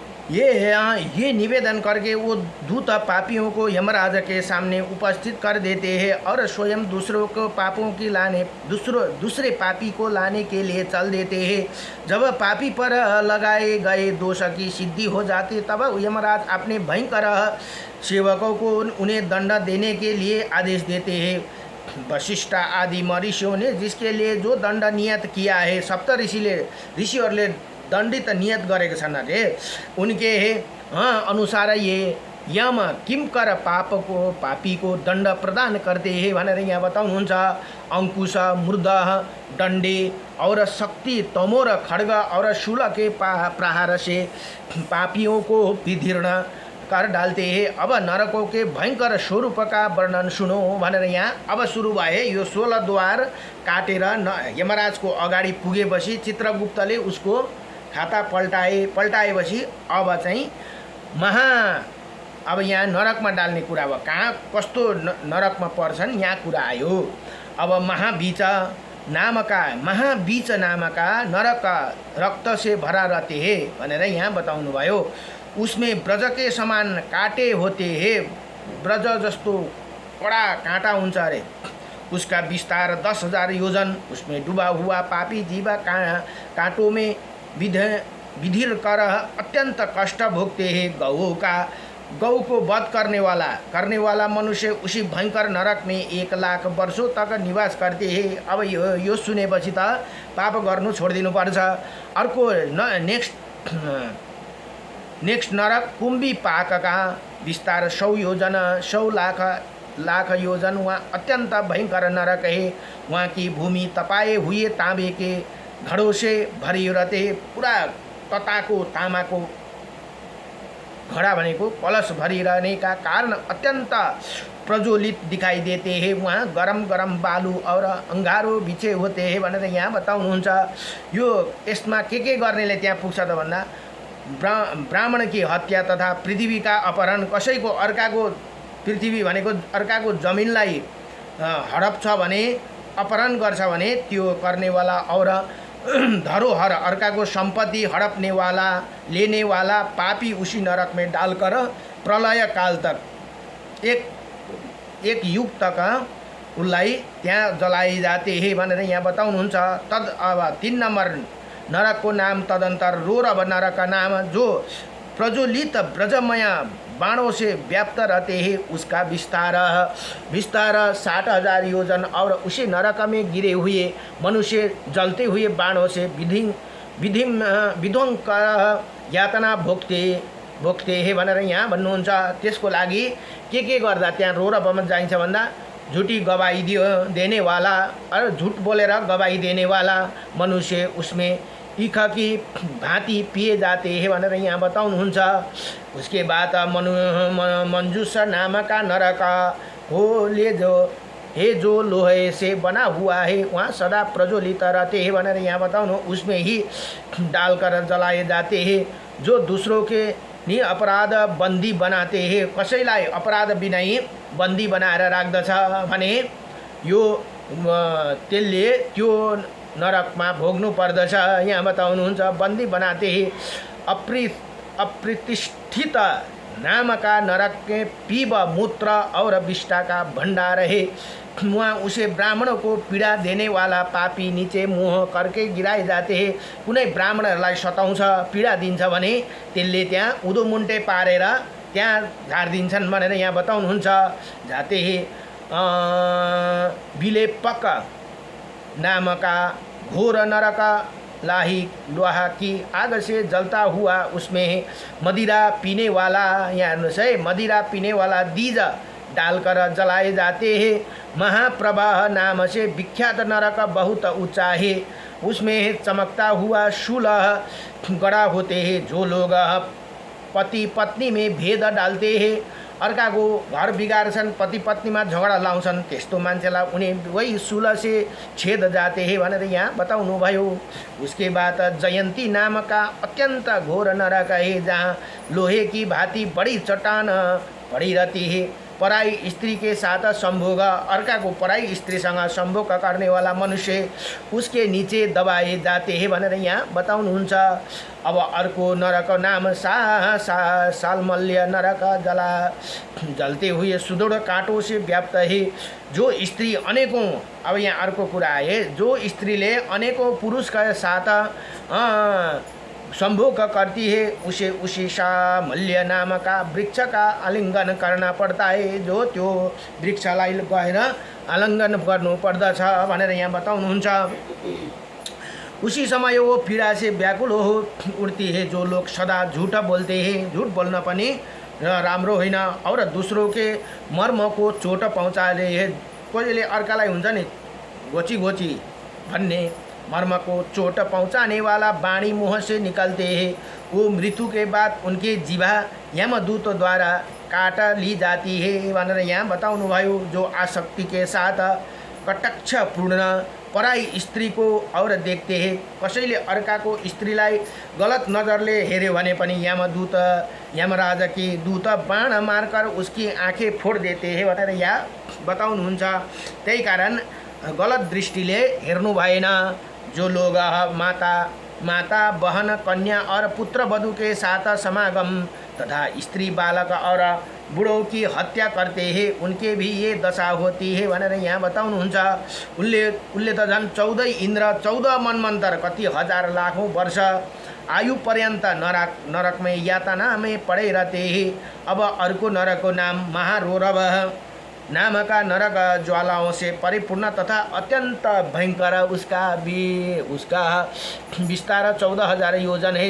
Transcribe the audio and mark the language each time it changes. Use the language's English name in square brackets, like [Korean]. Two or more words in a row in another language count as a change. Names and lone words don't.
[Hindi] ये निवेदन करके वो दूत पापियों को यमराज के सामने उपस्थित कर देते हैं और स्वयं दूसरों को पापों की लाने दूसरे पापी को लाने के लिए चल देते हैं। जब पापी पर लगाए गए दोष की सिद्धि हो जाती तब यमराज अपने भयंकर सेवकों को उन्हें दंड देने के लिए आदेश देते हैं। वशिष्ठ आदि महर्षियों ने जिसके लिए जो दंड नियत किया है, [Nepali] सप्त ऋषिहरूले दंडित नियत गरेका छन् अरे [Hindi] उनके अनुसार ये यम किमकर पापी को दंड प्रदान करते हैं [Nepali] भनेर यहाँ बताउनुहुन्छ। [Hindi] अंकुश मृद डंडे और शक्ति तमो र खड्ग और शूल के प्रहार से पापियों को विदीर्ण कर डालते हैं। अब नरकों के भयंकर स्वरूप का वर्णन सुनो [Nepali] भनेर यहाँ अब सुरु भए। यो 16 द्वार काटेर यमराज को अगाडि पुगेपछि चित्रगुप्तले उसको खाता पल्टाएपछि अब चाहिँ अब यहाँ नरकमा डाल्ने कुरा अब कहाँ कस्तो नरकमा पर्छन् यहाँ कुरा आयो। [Hindi] अब महाबीच नामका नरक रक्त से भरा रहते हैं [Nepali] भनेर यहाँ बताउनु भयो। [Hindi] उसमें ब्रज के समान काटे होते हैं, [Nepali] ब्रज जस्तो कड़ा काँटा हुन्छ अरे। [Hindi] उसका विस्तार 10,000 योजन, उसमें डूबा हुआ पापी जीवा कांटों में विधिर कर अत्यंत कष्ट भोगते हैं। गौ को वध करने वाला मनुष्य उसी भयंकर नरक में 1 लाख वर्षों तक निवास करते हैं। [Nepali] अब यो सुनेपछि त पाप गर्नु छोडिदिनु पर्छ। [Hindi] अर्को नेक्स्ट नरक कुंभी पाक का विस्तार 100 योजन 100 लाख योजन, वहाँ अत्यंत भयंकर नरक है। वहाँ की भूमि तपाए हुए तांबे के घड़ों से भरी रहते, [Nepali] पूरा तताको तामाको घड़ा भनेको कलश [Hindi] भरी रहने का कारण अत्यंत प्रज्वलित दिखाई देते हैं। वहाँ गरम गरम बालू और अंगारो बिछे होते हैं [Nepali] भनेर यहाँ बताउनुहुन्छ। यो यसमा के गर्नेले त्यहाँ पुग्छ त भन्दा [Hindi] ब्राह्मण की हत्या तथा पृथ्वी का अपहरण, [Nepali] कसैको अर्काको पृथ्वी भनेको अर्काको जमिनलाई हडप छ भने अपहरण गर्छ भने त्यो गर्नेवाला [Hindi] और धरोहर [Nepali] अर्काको सम्पत्ति हडपने वाला [Hindi] लेने वाला पापी उसी नरक में डालकर प्रलय काल तक एक युग तक [Nepali] उसलाई त्यहाँ [Hindi] जलाए जाते हैं [Nepali] भनेर यहाँ बताउनुहुन्छ। [Hindi] तद अब 3 नंबर नरक को नाम तदंतर रोरव नरक का नाम, जो प्रज्वलित ब्रजमय बाणों से व्याप्त रहते हैं। उसका विस्तार 60,000 योजन और उसी नरक में गिरे हुए मनुष्य जलते हुए बाणों से विध्वंस यातना भोग्ते हैं [Nepali] भनेर यहाँ भन्नुहुन्छ। त्यसको लागि के गर्दा त्यहाँ रोरवमा जाइन्छ भन्दा [Hindi] झूठी गवाही देने वाला और [Nepali] झूठ बोलेर [Hindi] गवाही देने वाला मनुष्य उसमें ईख की भांति पिए जाते हैं [Nepali] भनेर यहाँ बताउनुहुन्छ। [Hindi] उसके बाद मंजूस नाम का नरक हो जो लोहे से बना हुआ है, वहाँ सदा प्रज्वलित रहते हैं [Nepali] भनेर यहाँ बताउनु। [Hindi] उसमें ही डालकर जलाए जाते हैं। जो दूसरों के नि अपराध बंदी बनाते हैं, [Nepali] कसैलाई अपराध बिनाई बंदी बनाएर राख्दछ भने यो त्यसले त्यो नरकमा भोग्नु पर्दछ यहाँ बताउनुहुन्छ। [Hindi] बंदी बनाते हैं अप्रतिष्ठित नाम का नरक के पीब मूत्र और विष्ठा का भंडार है। वहाँ उसे ब्राह्मणों को पीड़ा देने वाला पापी नीचे मुँह करके गिराए जाते हैं। [Nepali] कुनै ब्राह्मणहरूलाई सताउँछ पीड़ा दिन्छ भने त्यसले त्यहाँ उदोमुन्टे पारेर त्यहाँ झारिदिन्छन् भनेर यहाँ बताउनुहुन्छ। [Hindi] जाते हैं विलेपक नाम का घोर नरक लाही लोहा की आग से जलता हुआ, उसमें मदिरा पीने वाला, [Nepali] यहाँ हेर्नुहोस् है, [Hindi] मदिरा पीने वाला दीज डालकर जलाए जाते हैं। महाप्रवाह नाम से विख्यात नरक बहुत ऊंचा है, उसमें चमकता हुआ शूल गड़ा होते हैं। जो लोग पति पत्नी में भेद डालते हैं, [Nepali] अर्काको घर बिगार्छन्, पति पत्नीमा झगडा लाउँछन्, त्यस्तो मान्छेलाई [Hindi] उन्हें वही शूल से छेद जाते हैं [Nepali] भनेर यहाँ बताउनु भयो। [Hindi] उसके बाद जयंती नाम का अत्यंत घोर नरक है, जहाँ लोहे की भांति बड़ी चट्टान पड़ी रहती है। पराई स्त्री के साथ संभोग, अर्का को पराई स्त्रीसँग संभोग करने वाला मनुष्य उसके नीचे दबाए जाते हैं [Nepali] भनेर यहाँ बताउनुहुन्छ। [Hindi] अब अर्को नरक नाम सालमल्य नरक, जलते हुए सुदृढ़ काँटों से व्याप्त है। जो स्त्री अनेकों, [Nepali] अब यहाँ अर्को कुरा [Hindi] है, जो स्त्रीले अनेकों पुरुष का साथ संभोग करती है उसे उसी सामल्य नाम का वृक्ष का आलिंगन करना पड़ता है। [Nepali] जो त्यो वृक्षलाई गएर आलिंगन गर्नु पर्दछ भनेर यहाँ बताउनुहुन्छ। [Hindi] उसी समय वो पीड़ा से व्याकुल हो उठती है। जो लोग सदा झूठ बोलते हैं, [Nepali] झूठ बोल्न पनि राम्रो होइन, [Hindi] और दूसरों के मर्म को चोट पहुँचाले है। [Nepali] कसैले अर्कालाई हुन्छ नि घोची घोची भन्ने, [Hindi] मर्म को चोट पहुँचाने वाला वाणी मुँह से निकलते हैं। वो मृत्यु के बाद उनके जीवा यमदूत द्वारा काट ली जाती है [Nepali] भनेर यहाँ बताउनु भयो। [Hindi] जो आसक्ति के साथ कटाक्ष पूर्ण पराई स्त्री को और देखते हैं, [Nepali] कसैले अर्काको स्त्रीलाई गलत नजरले हेर्यो भने पनि यमदूत, [Hindi] यमराज की दूत बाण मारकर उसकी आँखें फोड़ देते हैं [Nepali] भनेर यहाँ बताउनुहुन्छ। त्यही कारण गलत दृष्टिले हेर्नु भएन। [Hindi] जो लोग माता बहन कन्या और पुत्र वधु के साथ समागम तथा स्त्री बालक और बूढ़ों की हत्या करते हैं उनके भी ये दशा होती है [Nepali] भनेर यहाँ बताउनुहुन्छ। उनले त झन् 14 इन्द्र 14 मनमन्तर कति हजार [Hindi] लाखों वर्ष आयु पर्यंत नरक में यातना में पड़े रहते हैं। अब अर्को नरक को नाम महारोरव नाम का नरक ज्वालाओं से परिपूर्ण तथा अत्यंत भयंकर, उसका विस्तार 14,000 योजन है।